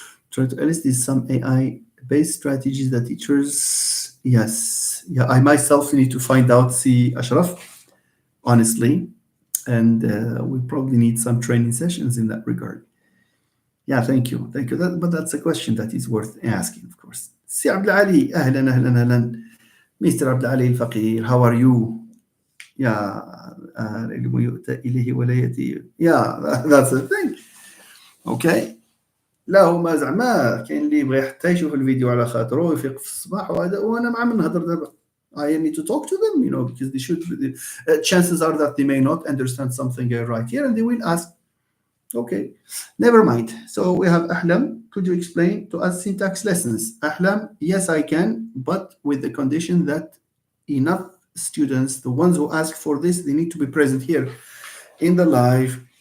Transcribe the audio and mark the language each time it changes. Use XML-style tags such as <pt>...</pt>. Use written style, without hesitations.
<en>Try to elicit some AI-based strategies that teachers. Yes. Yeah, I myself need to find out, see, Ashraf, honestly. and we probably need some training sessions in that regard. Yeah, thank you. But that's a question that is worth asking, of course.</en> <ar>سي عبد العالي اهلا اهلا اهلا.</ar> <en>Mr. عبد العالي الفقير, how are you?</en> <ar>Yeah, العلم يؤتى إليه ولا يأتي.</ar> <en>Yeah, that's the thing. Okay.</en> <ar>لا هما زعما كاين اللي يبغي حتى يشوف الفيديو على خاطره ويفيق في الصباح وهذا, وانا مع من نهضر دابا.</ar> <en>I need to talk to them, because they should. Chances are that they may not understand something I write here, and they will ask. Okay, never mind. So we have Ahlam. Could you explain to us syntax lessons? Ahlam, yes, I can, but with the condition that enough students, the ones who ask for this, they need to be present here in the live.</en>